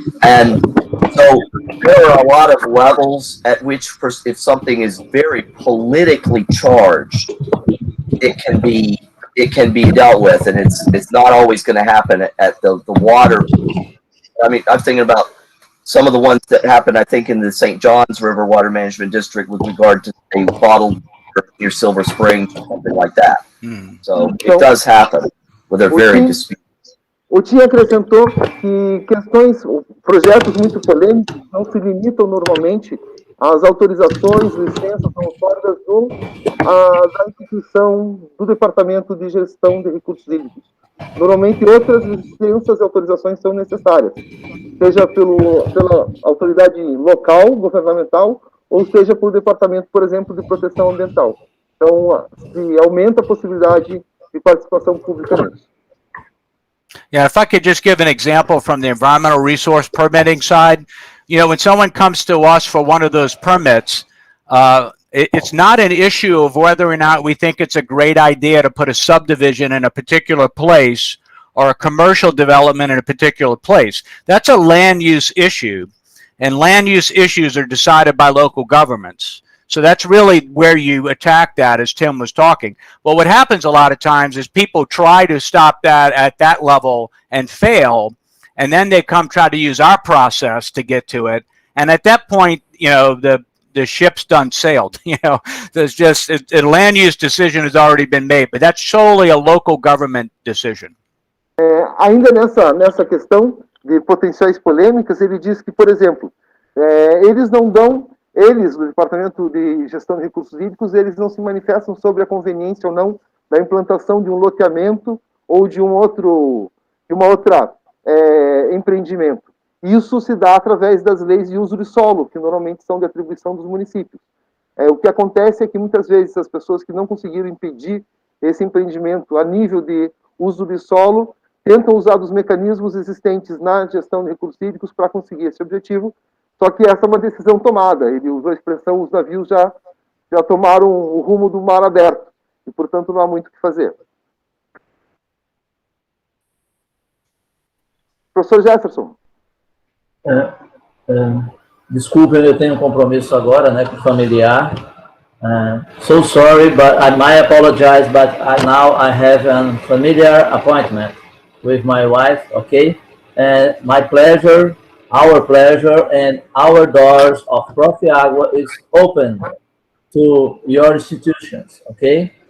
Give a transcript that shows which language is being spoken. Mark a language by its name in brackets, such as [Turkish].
[English] And so there are a lot of levels at which, if something is very politically charged, it can be dealt with, and it's not always going to happen at the water. I mean, I'm thinking about some of the ones that happened, I think, in the St. Johns River Water Management District with regard to a bottled water near Silver Springs or something like that. So it does happen where they're very disputed. [Portuguese] O Tim acrescentou que projetos muito polêmicos não se limitam normalmente às autorizações, licenças outorgadas da instituição do Departamento de Gestão de Recursos Hídricos. Normalmente outras licenças e autorizações são necessárias, seja pela autoridade local, governamental, ou seja por departamento, por exemplo, de proteção ambiental. Então, se aumenta a possibilidade de participação pública nisso. [English] Yeah, if I could just give an example from the environmental resource permitting side, you know, when someone comes to us for one of those permits, it's not an issue of whether or not we think it's a great idea to put a subdivision in a particular place or a commercial development in a particular place. That's a land use issue, and land use issues are decided by local governments. So that's really where you attack that, as Tim was talking. But what happens a lot of times is people try to stop that at that level and fail, and then they come try to use our process to get to it. And at that point, you know, the ship's done sailed. You know, there's just a land use decision has already been made, but that's solely a local government decision. [Portuguese] Ainda nessa questão de potenciais polêmicas, ele diz que, por exemplo, eles não dão. Eles, do Departamento de Gestão de Recursos Hídricos, eles não se manifestam sobre a conveniência ou não da implantação de um loteamento ou de uma outra empreendimento. Isso se dá através das leis de uso de solo, que normalmente são de atribuição dos municípios. O que acontece é que muitas vezes as pessoas que não conseguiram impedir esse empreendimento a nível de uso de solo tentam usar os mecanismos existentes na gestão de recursos hídricos para conseguir esse objetivo. Só que essa é uma decisão tomada. Ele usou a expressão, os navios já tomaram o rumo do mar aberto. E, portanto, não há muito o que fazer. Professor Jefferson. Desculpe, eu tenho um compromisso agora, né, com o familiar. [English] So sorry, but I might apologize, but now I have a familiar appointment with my wife, okay? And my pleasure, our pleasure, and our doors of Prof. Agua is open to your institutions, okay?